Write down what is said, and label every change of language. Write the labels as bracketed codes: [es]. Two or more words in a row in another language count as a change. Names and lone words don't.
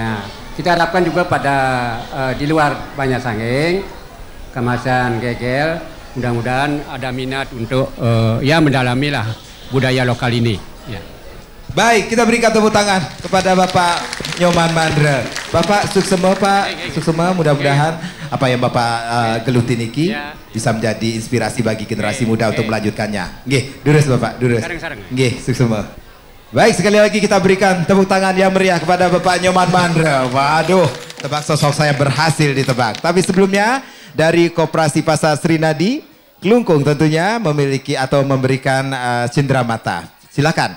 [id] Kita harapkan juga pada di luar Banyarsangking, Kamasan Gegel, mudah-mudahan ada minat untuk ya mendalami lah budaya lokal ini. Ya. Baik, kita berikan tepuk tangan kepada Bapak Nyoman Mandra. Bapak suksema Pak, suksema mudah-mudahan apa yang Bapak geluti niki bisa menjadi inspirasi bagi generasi muda untuk melanjutkannya. [ban] Nggih, durus Bapak, durus. Nggih, suksema. [id] Baik, sekali lagi kita berikan tepuk tangan yang meriah kepada Bapak Nyoman Mandra. Waduh, tebak sosok saya berhasil ditebak. Tapi sebelumnya dari Koperasi Pasar Srinadi Klungkung tentunya memiliki atau memberikan cenderamata. Silakan.